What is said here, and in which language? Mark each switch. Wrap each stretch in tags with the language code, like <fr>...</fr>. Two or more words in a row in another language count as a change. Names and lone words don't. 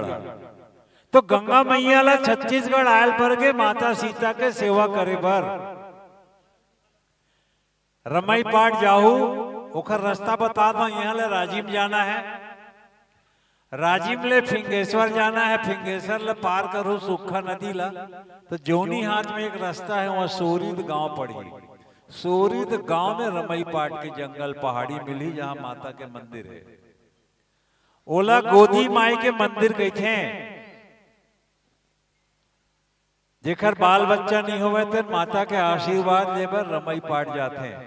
<hne>तो गंगा मैया ला छत्तीसगढ़ आयल पर के माता सीता के सेवा करे बर रमई पाट जाहू। ओखर रास्ता बता दो। यहाँ ले राजिम जाना है, राजिम ले फिंगेश्वर जाना है, फिंगेश्वर ले पार करो सुखा नदी ला। तो जोनी हाथ में एक रास्ता है, वहां सोरीद गांव पड़ी। सोरीद गांव में रमई पाट के जंगल पहाड़ी मिली जहां माता के मंदिर है। ओला गोदी माई के मंदिर कहते हैं। जेकर बाल बच्चा नहीं होवे तो माता के आशीर्वाद लेकर रमई पाट जाते हैं।</hne>